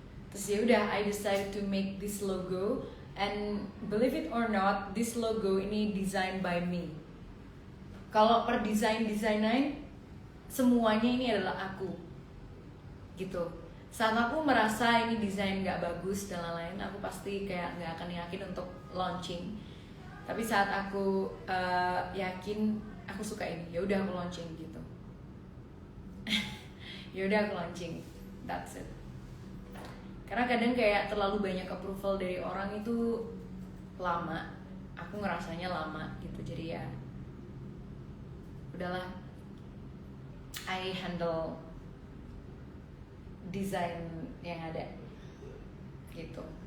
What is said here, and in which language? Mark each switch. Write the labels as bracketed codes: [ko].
[id] Terus ya udah, [en] I decided to make this logo and believe it or not, this logo [id] ini [en] designed by me. [id] Kalau per desainnya semuanya ini adalah aku, gitu. Saat aku merasa ini desain nggak bagus dan lain-lain, aku pasti kayak nggak akan yakin untuk launching. Tapi saat aku yakin aku suka ini, ya udah aku launching gitu. Ya udah aku launching, [en] that's it. [id] Karena kadang kayak terlalu banyak approval dari orang itu lama, aku ngerasanya lama gitu. Jadi ya udahlah, [en] I handle [id] desain yang ada gitu.